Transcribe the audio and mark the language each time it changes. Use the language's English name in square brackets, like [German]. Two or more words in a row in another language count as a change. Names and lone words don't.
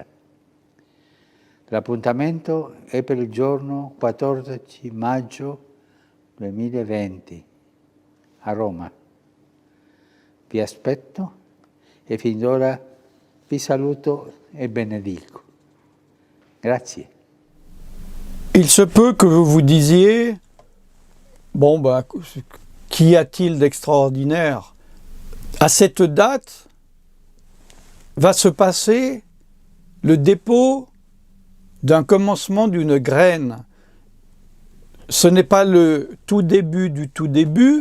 [Italian] L'appuntamento è per il giorno 14 maggio 2020 a Roma. Vi aspetto e fin d'ora vi saluto e benedico. Grazie. [French] Il se peut que vous vous disiez, bon, qu'y a-t-il d'extraordinaire? À cette date va se passer le dépôt d'un commencement d'une graine. Ce n'est pas le tout début du tout début.